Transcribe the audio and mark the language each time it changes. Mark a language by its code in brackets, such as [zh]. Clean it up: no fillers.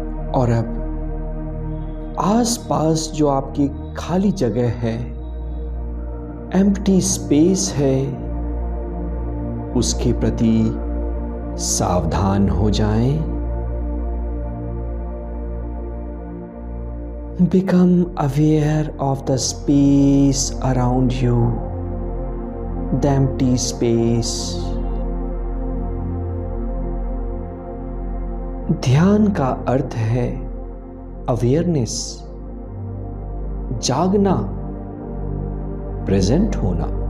[hi] और अब आसपास जो आपकी खाली जगह है, एम्प्टी स्पेस है, उसके प्रति सावधान हो जाएं। [en] Become aware of the space around you, the empty space. [hi] ध्यान का अर्थ है अवेयरनेस, जागना, प्रेजेंट होना।